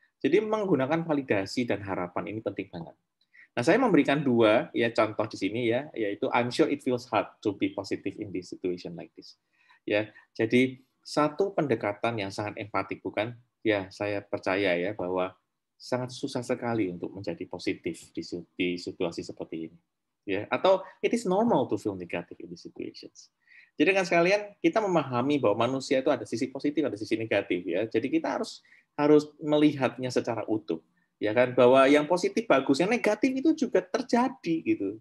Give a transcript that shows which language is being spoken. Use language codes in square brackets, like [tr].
[id] Jadi menggunakan validasi dan harapan ini penting banget. Nah, saya memberikan dua ya contoh di sini ya, yaitu [en] I'm sure it feels hard to be positive in this situation like this. [id] Ya, jadi satu pendekatan yang sangat empatik, bukan? Ya, saya percaya ya bahwa sangat susah sekali untuk menjadi positif di situasi seperti ini. Ya, atau [en] it is normal to feel negative in these situations. [id] Jadi kan sekalian kita memahami bahwa manusia itu ada sisi positif, ada sisi negatif ya. Jadi kita harus melihatnya secara utuh. Ya kan, bahwa yang positif bagus, yang negatif itu juga terjadi gitu.